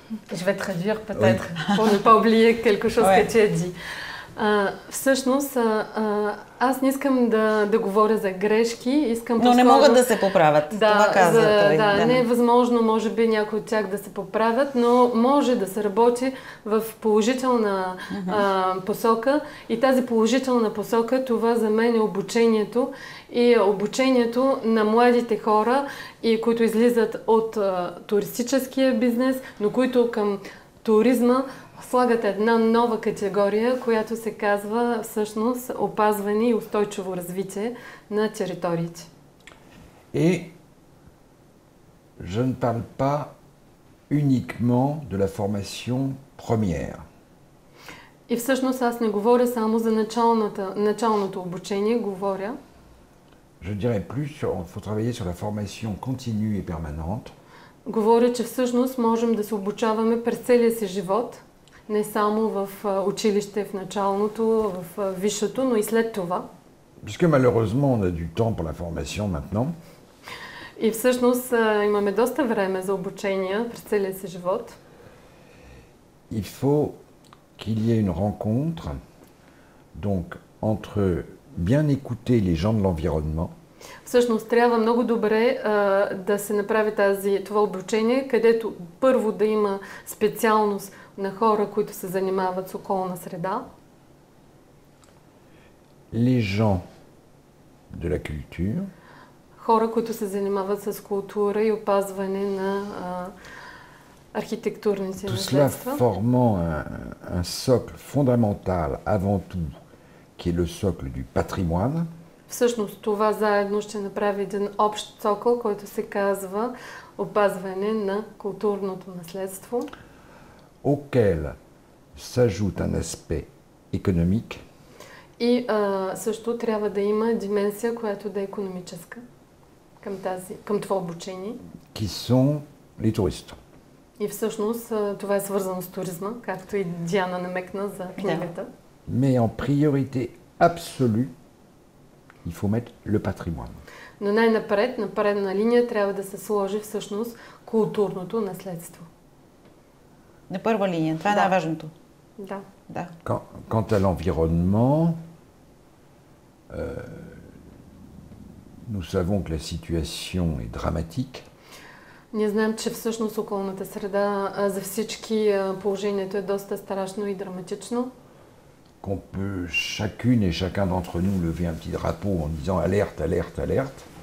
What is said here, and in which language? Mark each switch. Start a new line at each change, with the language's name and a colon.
French: Je vais traduire peut-être, pour ne pas oublier quelque chose que tu as dit.
Bulgarian: Всъщност, аз не искам да говоря за грешки, искам Но не могат да се поправят, това казва той. Да, не е възможно, може би, някои от тях да се поправят, но може да се работи в положителна посока. И тази положителна посока, това за мен е обучението. И обучението на младите хора, и които излизат от туристическия бизнес, но които към туризма слагат една нова категория, която се казва всъщност опазване и устойчиво развитие на териториите.
French: Et je ne parle pas uniquement de la formation première.
Bulgarian: И всъщност аз не говоря само за началното обучение, говоря.
French: Je dirais plus, il faut travailler sur la formation continue et permanente.
Bulgarian: Говоря, че всъщност можем да се обучаваме през целия си живот, не само в училище, в началното, в висшето, но и след това.
French: Puisque malheureusement on a du temps pour la formation maintenant.
Bulgarian: И всъщност имаме доста време за обучение през целия си живот.
French: Il faut qu'il y ait une rencontre donc entre bien écouter les gens de l'environnement.
Bulgarian: Всъщност трябва много добре да се направи това обучение, където първо да има специалност на хора, които се занимават с околна среда.
French: Les gens de la culture.
Bulgarian: Хора, които се занимават с култура и опазване на архитектурните наследства.
French: Tout cela formant un socle fondamental avant tout, qui est le socle du patrimoine.
Bulgarian: Всъщност това заедно ще направи един общ цокъл, който се казва опазване на културното наследство,
French: auquel s'ajoute un aspect économique.
Bulgarian: И също трябва да има дименсия, която да е икономическа към това обучение.
French: Qui sont les touristes.
Bulgarian: И всъщност това е свързано с туризма, както и Диана намекна за книгата.
French: Mais en priorité absolue, il faut mettre le patrimoine.
Bulgarian: Но най-напред, на предна линия, трябва да се сложи всъщност културното наследство. На първа линия, това е най-важното. Да. Да.
French: Quant à l'environnement, nous savons que la situation est dramatique.
Bulgarian: Ние знаем, че всъщност околната среда за всички положението е доста страшно и драматично.
French: Qu'on peut chacune et chacun d'entre nous lever un petit drapeau en disant alerte, alerte, alerte.